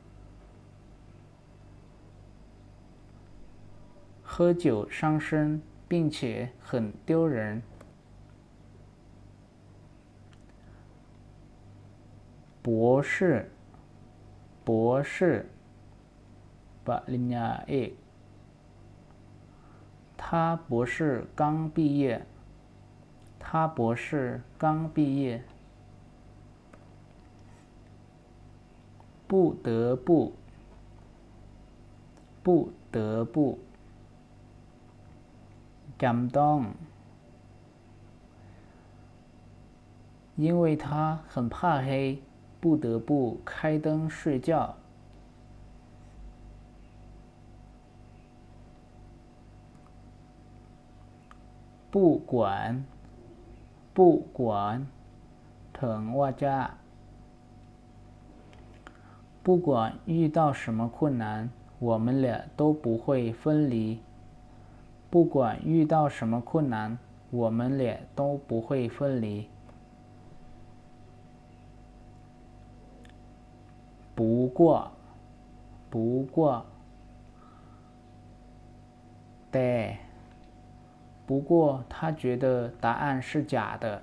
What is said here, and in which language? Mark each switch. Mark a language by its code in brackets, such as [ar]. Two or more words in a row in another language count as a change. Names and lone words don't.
[zh] 喝酒伤身，并且很丢人。博士，博士ปริญญาเอก他博士刚毕业。他博士刚毕业。不得不，不得不จำต้อง因为他很怕黑，不得不开灯睡觉。不管，不管 [th] ถึงว่าจะ [zh] 不管遇到什么困难，我们俩都不会分离。不管遇到什么困难，我们俩都不会分离。不过，不过แต่不过他觉得答案是假的。